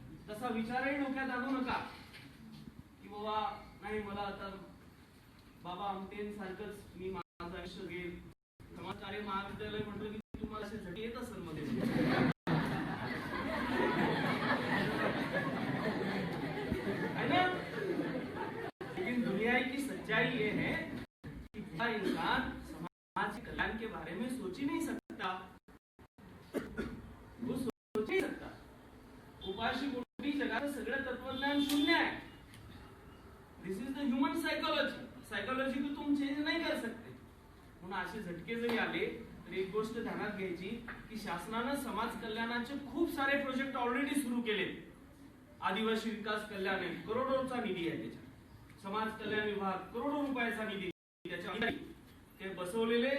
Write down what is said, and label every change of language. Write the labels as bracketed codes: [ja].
[mr] तसा विचारही डोक्यात आणू नका की बाबा नाही, मला आता बाबा आमटेन सारखंच मी माझं आयुष्य घेईल. समाज कार्य महाविद्यालय म्हटलं की तुम्हाला असे झटके येत असेल मध्ये, है ना? [hi] लेकिन दुनिया की सच्चाई ये है कि इंसान समाज के कल्याण के बारे में सोच ही नहीं सकता. वो सोच नहीं सकता. [mr] उपाशी पोटी जगाचं सगळं तत्वज्ञान शून्य आहे. [en] This is the human psychology. [hi] Psychology को तुम चेंज नहीं कर सकते. [mr] म्हणून असे झटके जरी आले तर एक गोष्ट ध्यानात घ्यायची की शासनाने समाज कल्याणाचे खूप सारे प्रोजेक्ट ऑलरेडी सुरू केले. आदिवासी विकास कल्याण आहे, करोडोचा निधी आहे त्याच्यात. समाज कल्याण विभाग करोडो रुपयाचा निधी त्याच्या ते बसवलेले.